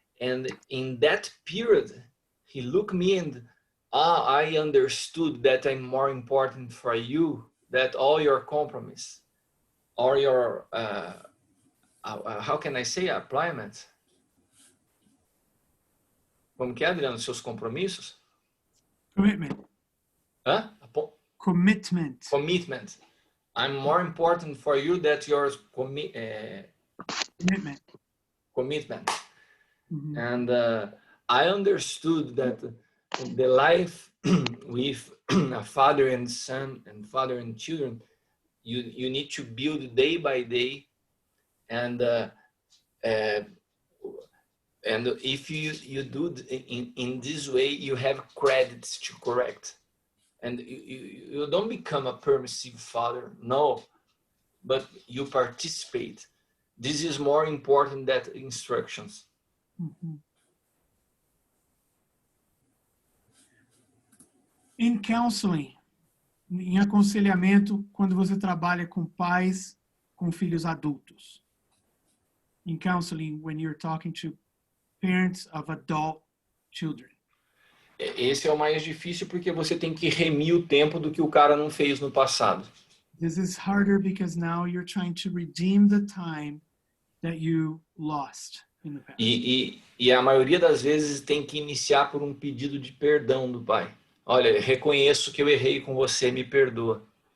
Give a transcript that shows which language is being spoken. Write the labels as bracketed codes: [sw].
[en] And in that period, he looked me and I understood that I'm more important for you than all your compromise or your how can I say appliance? [pt] Como que é, Adriano, seus compromissos? [en] Commitment. Hã? Commitment. Commitment. I'm more important for you than your commitment. Commitment. Mm-hmm. And I understood that the life with a father and son and father and children, you need to build day by day, and if you do in this way, you have credits to correct, and you don't become a permissive father, no, but you participate this is more important than instructions. Uhum. In counseling, [pt] em aconselhamento, quando você trabalha com pais com filhos adultos. [en] In counseling, when you're talking to parents of adult children. [pt] Esse é o mais difícil porque você tem que remir o tempo do que o cara não fez no passado. [en] This is harder because now you're trying to redeem the time that you lost in the past. [pt] E a maioria das vezes tem que iniciar por um pedido de perdão do pai. Olha, reconheço que eu errei com você, me perdoa.